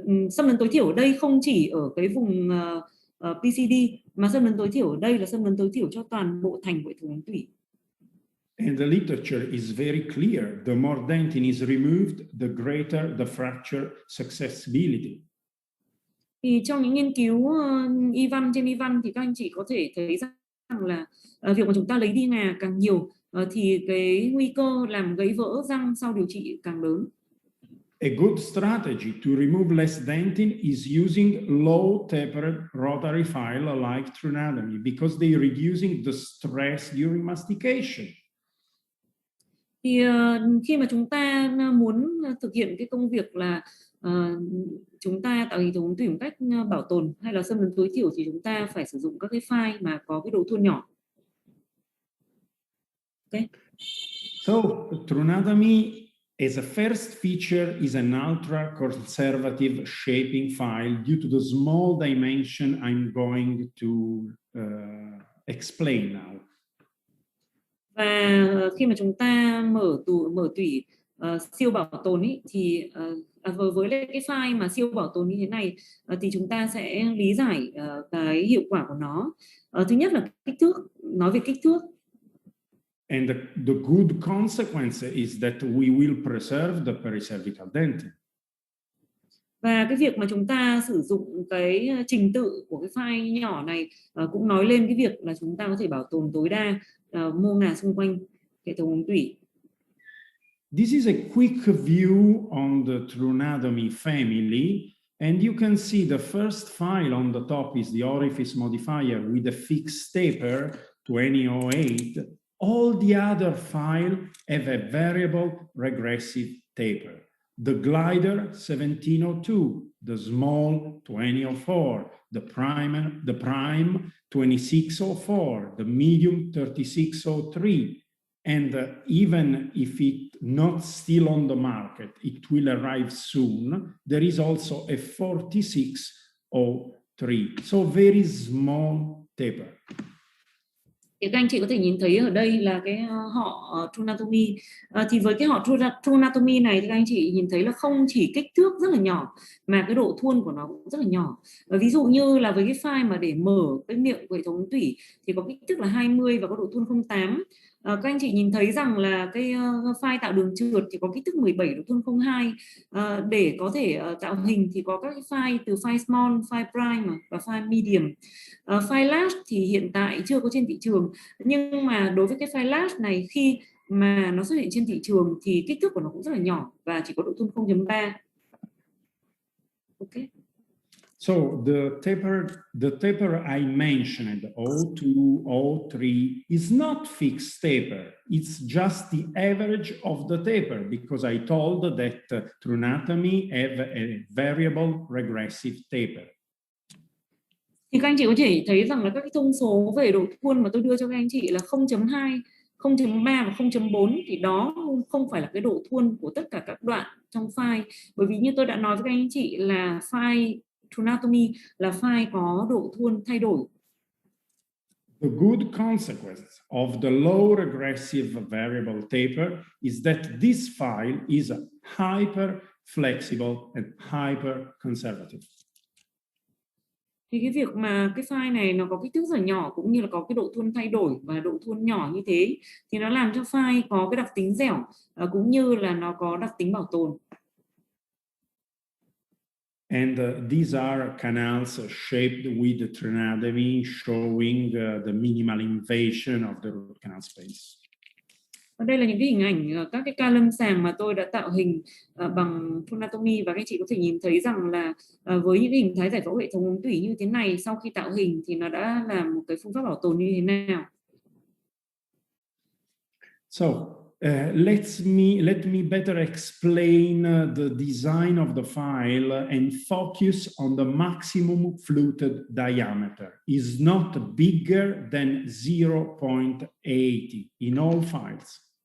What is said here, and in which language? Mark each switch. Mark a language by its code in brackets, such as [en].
[vi] Xâm lấn tối thiểu ở đây không chỉ ở cái vùng PCD, mà xâm lấn tối thiểu ở đây là xâm lấn tối thiểu cho toàn bộ thành của hệ thống tủy. [en] And the literature is very clear. The more dentin is removed, the greater the fracture successibility. [vi] Thì trong những nghiên cứu y văn trên y văn thì các anh chị có thể thấy rằng là việc mà chúng ta lấy đi ngà càng nhiều thì cái nguy cơ làm gãy vỡ răng sau điều trị càng lớn. [en] A good strategy to remove less dentin is using low tapered rotary file like True Anatomy because they are reducing the stress during mastication. [vi] Thì khi mà chúng ta muốn thực hiện cái công việc là chúng ta tạo hệ thống tủy một cách bảo tồn hay là xâm lấn tối thiểu thì chúng ta phải sử dụng các cái file mà có cái độ thua nhỏ. [en] Okay. So True Anatomy as a first feature is an ultra conservative shaping file due to the small dimension I'm going to explain now. [vi] Và khi mà chúng ta mở tủy siêu bảo tồn ý, thì với cái file mà siêu bảo tồn như thế này thì chúng ta sẽ lý giải cái hiệu quả của nó. Thứ nhất là kích thước, nói về kích thước. [en] And the good consequence is that we will preserve the pericervical dentin. [vi] Và cái việc mà chúng ta sử dụng cái trình tự của cái file nhỏ này cũng nói lên cái việc là chúng ta có thể bảo tồn tối đa mô ngà xung quanh hệ thống tủy. [en] This is a quick view on the Trunatomy family, and you can see the first file on the top is the orifice modifier with a fixed taper, 2008. All the other files have a variable regressive taper. The glider, 1702, the small, 2004, the prime, 2604, the medium, 3603. And even if it's not still on the market, it will arrive soon. There is also a 4603, so very small taper. [vi] Thì các anh chị có thể nhìn thấy ở đây là cái họ Trunatomy. Thì với cái họ Trunatomy này thì các anh chị nhìn thấy là không chỉ kích thước rất là nhỏ mà cái độ thuôn của nó cũng rất là nhỏ. Ví dụ như là với cái file mà để mở cái miệng của hệ thống tủy thì có kích thước là 20 và có độ thuôn 0,8. Các anh chị nhìn thấy rằng là cái file tạo đường trượt thì có kích thước 17, độ thuôn 0,2. Để có thể tạo hình thì có các cái file từ file small, file prime và file medium. File large thì hiện tại chưa có trên thị trường, nhưng mà đối với cái file large này khi mà nó xuất hiện trên thị trường thì kích thước của nó cũng rất là nhỏ và chỉ có độ thuôn 0,3. [en] Okay. So the taper I mentioned, 02, 03, is not fixed taper. It's just the average of the taper because I told that Trunatomy have a variable regressive taper. [vi] Thì các anh chị có thể thấy rằng là các cái thông số về độ thuôn mà tôi đưa cho các anh chị là 0.2, 0.3 và 0.4 thì đó không phải là cái độ thuôn của tất cả các đoạn trong file. Bởi vì như tôi đã nói với các anh chị là file Trunatomy là file có độ thuôn thay đổi. [en] The good consequence of the low regressive variable taper is that this file is hyper flexible and hyper conservative. [vi] Thì cái việc mà cái file này nó có kích thước rất là nhỏ cũng như là có cái độ thuôn thay đổi và độ thuôn nhỏ như thế thì nó làm cho file có cái đặc tính dẻo cũng như là nó có đặc tính bảo tồn. [en] And these are canals shaped with the Trunatomy, showing the minimal invasion of the root canal space. [vi] Và đây là những cái hình ảnh các cái ca lâm sàng mà tôi đã tạo hình bằng Trunatomy, và các chị có thể nhìn thấy rằng là với những cái hình thái giải phẫu hệ thống ống tủy như thế này, sau khi tạo hình thì nó đã là một cái phương pháp bảo tồn như thế nào. [en] So let me better explain the design of the file and focus on the maximum fluted diameter. Is not bigger than 0.80 in all files.